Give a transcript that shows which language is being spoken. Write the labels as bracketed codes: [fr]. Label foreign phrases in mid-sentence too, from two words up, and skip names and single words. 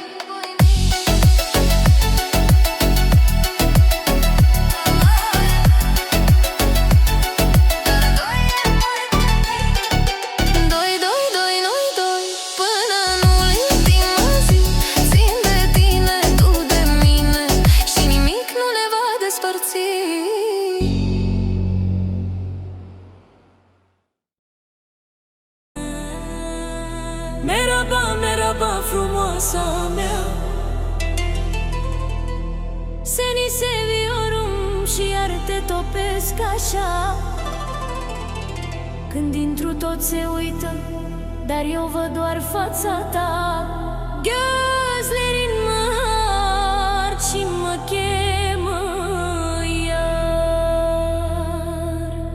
[ro] Doi, doi, doi, noi doi, până în ultima zi, țin de tine, tu de mine, și nimic nu ne va despărți. [tr] Merhaba, merhaba, [ro] frumoasa mea. [tr] Seni seviyorum [ro] și iar te topesc așa. Când intru tot se uită, dar eu văd doar fața ta. Gözlerin măr și mă chemă iar.